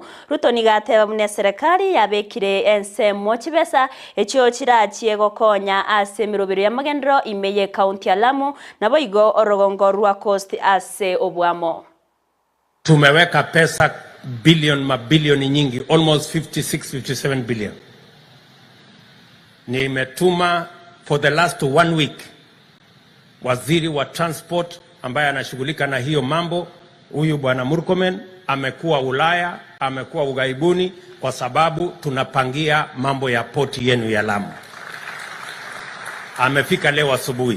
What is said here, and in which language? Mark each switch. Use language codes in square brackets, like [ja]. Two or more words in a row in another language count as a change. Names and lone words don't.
[guz] Ruto nigateba bune serikali yabekire ensemo chibesa echo chirachie gokonya ase meroberio ya magendero imeye county ya Lamu na boigo orogongo rwa coast ase obwamo. [sw] Tumeweka pesa mabilioni nyingi, [en] almost 56-57 billion. [sw] Nimetuma [en] for the last 1 week [sw] waziri wa transport ambaye anashughulika na hiyo mambo, huyu bwana Murkomen amekuwa Ulaya, amekuwa ugaibuni kwa sababu tunapangia mambo ya poti yenu ya Lamu. Amefika leo asubuhi.